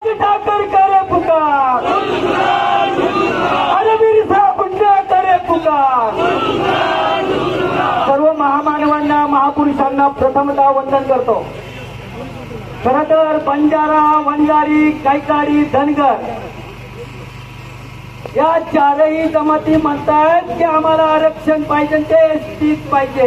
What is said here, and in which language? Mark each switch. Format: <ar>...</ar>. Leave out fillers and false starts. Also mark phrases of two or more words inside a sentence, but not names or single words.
<hi>ठाकर करे पुकार, अरे बिरसा मुंडा करे पुकार।</hi> <mr>सर्व महामानवांना महापुरुषांना प्रथमतः वंदन करतो। खरं तर बंजारा, वंजारी, गायकवाडी, धनगर या चारही जमाती म्हणतात की आम्हाला आरक्षण पाहिजे, ते एसटीत पाहिजे।</mr>